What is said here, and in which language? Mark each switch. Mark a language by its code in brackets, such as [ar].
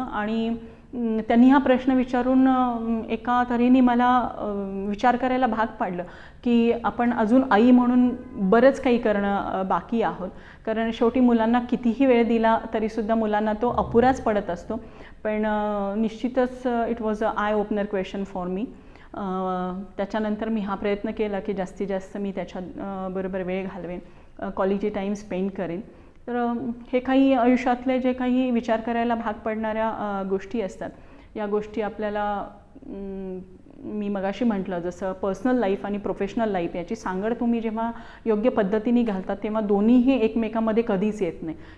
[mr] आणि त्यांनी हा प्रश्न विचारून एका तऱ्हेने मला विचार करायला भाग पाडलं की आपण अजून आई म्हणून बरंच काही करणं बाकी आहोत. कारण शेवटी मुलांना कितीही वेळ दिला तरीसुद्धा मुलांना तो अपुराच पडत असतो. पण निश्चितच [en] It was a eye opener question for me. [mr] त्याच्यानंतर मी हा प्रयत्न केला की जास्तीत जास्त मी त्याच्या बरोबर वेळ घालवेन, [en] quality time spend [mr] करेन. तर हे काही आयुष्यातले जे काही विचार करायला भाग पडणाऱ्या गोष्टी असतात, या गोष्टी आपल्याला मी मगाशी म्हटलं जसं [en] personal life [mr] आणि [en] professional life [mr] याची सांगड तुम्ही जेव्हा योग्य पद्धतीने घालतात तेव्हा दोन्हीही एकमेकांमध्ये कधीच येत नाही.